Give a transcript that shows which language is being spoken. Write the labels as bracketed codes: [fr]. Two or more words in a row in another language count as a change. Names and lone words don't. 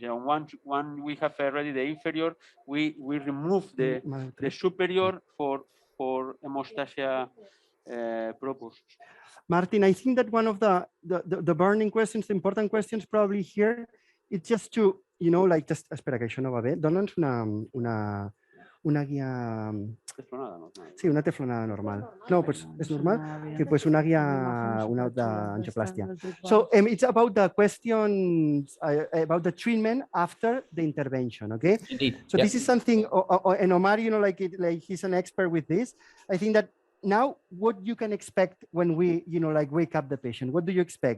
[en] And once we have ready the inferior, we remove the superior for hemostasia purposes. Martin, I think that one of the burning questions, the important questions probably here, it's just to, like, just, [ca] espera, que això no va bé. Dóna'ns una guia... Sí, una teflonada normal. No, pues és normal, que pues una guia d'angioplastia. [en] So it's about the questions, about the treatment after the intervention, okay? Indeed. So this is something, and Omar, like he's an expert with this. I think that now what you can expect when we, like wake up the patient, what do you expect?